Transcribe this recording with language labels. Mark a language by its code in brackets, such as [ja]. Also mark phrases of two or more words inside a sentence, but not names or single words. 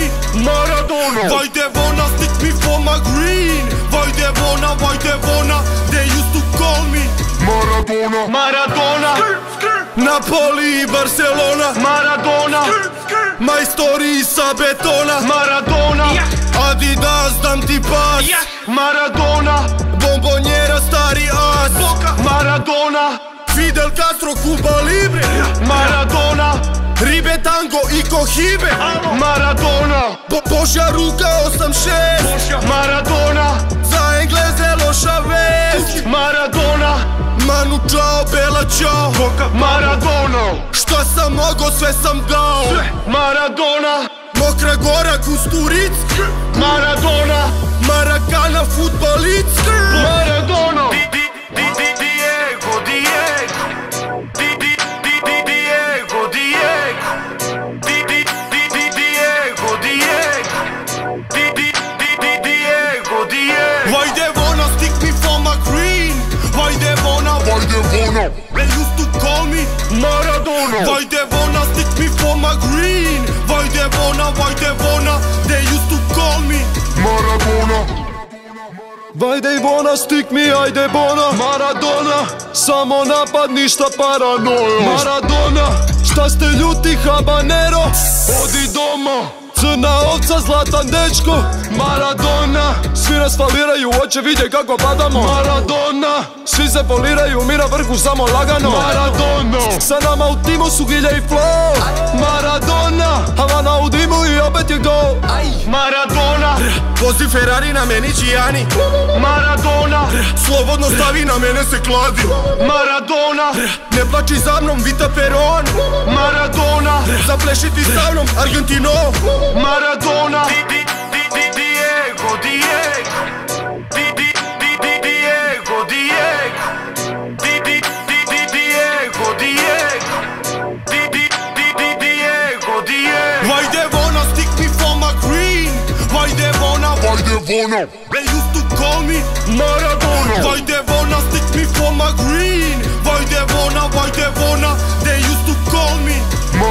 [en] Maradona. Why they wanna stick me for my green? Why they wanna, they used to call me Maradona. [sr] Maradona. Napoli i Barcelona. Maradona. Majstori sa betona. Maradona. Adidas dam ti pas. Maradona. Bombonjera stari as. Maradona. Fidel Castro Cuba Libre. Maradona. Ribe tango i kohibe. Maradona. Božja ruka 8-6. Maradona. Za Engleze loša vest. Maradona. Manu čao, Bela čao. Maradona. Šta sam mogo, sve sam dao. Maradona. Mokra Gora, Kusturic. Maradona. Marakana, futbolic. Maradona. Diego, Diego. Diego, Diego. Diego, Diego. [en] Why they wanna stick me for my green? Why they wanna, they used to call me Maradona. Why they wanna stick me for my green? Why they wanna, they used to call me Maradona. Why they wanna stick me, [sr] ajde bona Maradona. Samo napad, ništa paranoja. Maradona. Šta ste ljuti habanero? Odi doma. Crna ovca, zlatan dečko. Maradona. Svi nas faliraju, hoće vidje kako padamo. Maradona. Svi se poliraju, mi na vrhu samo lagano. Maradona. Sa nama u timu su Gilja i Flo. Maradona. Havana u dimu i opet je gol. Maradona. Vozi Ferrari, na meni Gianni. Maradona. Slobodno stavi, na mene se kladi. Maradona. Ne plači za mnom, Vita Peron. Maradona. Zaplešiti sa mnom, Argentino. Maradona. Diego, Diego. Diego, Diego. Diego, Diego. Diego, Diego. [en] Why they wanna stick me for my green? Why they wanna, they used to call me Maradona. Why they wanna stick me for my green? Why they wanna, they used to call me